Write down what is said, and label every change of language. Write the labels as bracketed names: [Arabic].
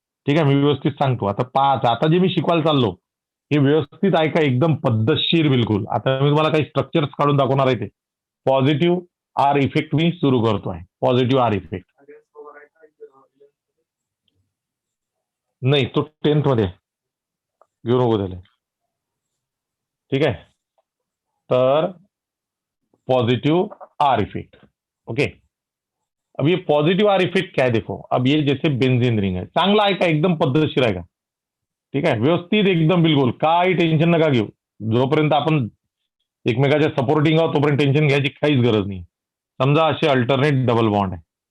[Marathi] ठीक आहे, मी व्यवस्थित सांगतो. आता पाच, आता जे मी शिकवायला चाललो हे व्यवस्थित ऐका, एकदम पद्धतशीर बिलकुल. आता मी तुम्हाला काही स्ट्रक्चर्स काढून दाखवणार आहे. ते पॉझिटिव्ह आर इफेक्ट मी सुरू करतो आहे. पॉझिटिव्ह आर इफेक्ट नाही, तो 10th मध्ये आहे. घेऊ नको त्याला. ठीक है, तर पॉजिटिव आर इफेक्ट. [Hindi] ओके, अब ये पॉजिटिव आर इफेक्ट क्या है देखो. अब ये जैसे बेंजीन रिंग है, [Marathi] चांगला आहे का, एकदम पद्धतशीर आहे का. ठीक आहे, व्यवस्थित एकदम बिलकुल, काही टेन्शन नका घेऊ. जोपर्यंत आपण एकमेकाच्या सपोर्टिंग आहोत तोपर्यंत टेन्शन घ्यायची काहीच गरज नाही. समजा असे अल्टरनेट डबल बॉन्ड आहे.